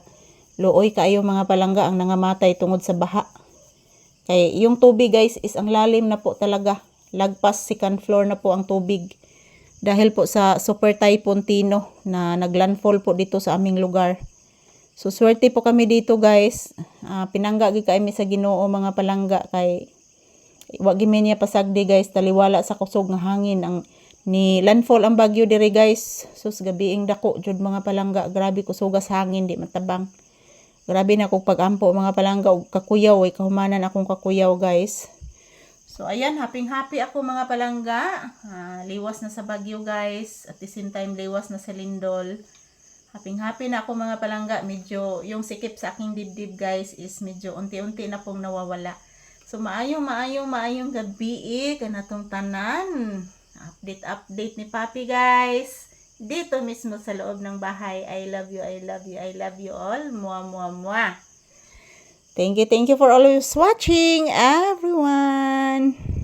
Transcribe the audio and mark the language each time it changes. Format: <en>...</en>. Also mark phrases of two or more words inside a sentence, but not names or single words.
<ceb>Luoy kaayo mga palangga ang nangamatay tungod sa baha.</ceb> <tl>Kay yung tubig guys is ang lalim na po talaga. Lagpas second floor na po ang tubig. Dahil po sa Super Typhoon Tino na naglandfall po dito sa aming lugar. So swerte po kami dito guys.</tl> <ceb>Pinangga gi kami sa Ginoo mga palangga kay wag gyud niya pasagdi guys taliwala sa kusog nga hangin ang ni landfall ang bagyo diri guys. Sus gabiing dako jud mga palangga, grabe kusugas hangin di matabang. Grabe na kog pagampo mga palangga og kakuyaw ay kahumanan akong kakuyaw guys.</ceb> <tl>So ayan, happy ako mga palangga.</tl> <ceb>Liwas na sa bagyo guys.</ceb> <en>At the same time</en> <ceb>liwas na sa lindol.</ceb> <tl>Happy na ako mga palangga. Medyo yung sikip sa aking dibdib guys is medyo unti-unti na pong nawawala.</tl> <ceb>So maayong gabi kanatong tanan. Update ni Papi guys.</ceb> <tl>Dito mismo sa loob ng bahay.</tl> <en>I love you all. Mua. Thank you for always watching everyone.</en>